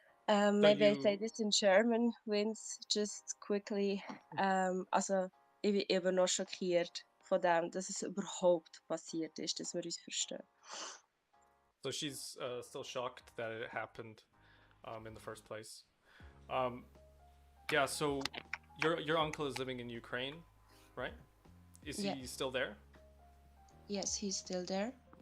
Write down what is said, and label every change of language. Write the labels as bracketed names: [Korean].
[English] Maybe I say this in German, Vince, just quickly. [German] Also, ich bin eben noch schockiert von dem, dass es überhaupt passiert ist, dass wir uns verstehen. [English] So she's still shocked that it happened in the first place. Yeah, so your uncle is living in Ukraine, right? Is he still there? Yes, he's still there.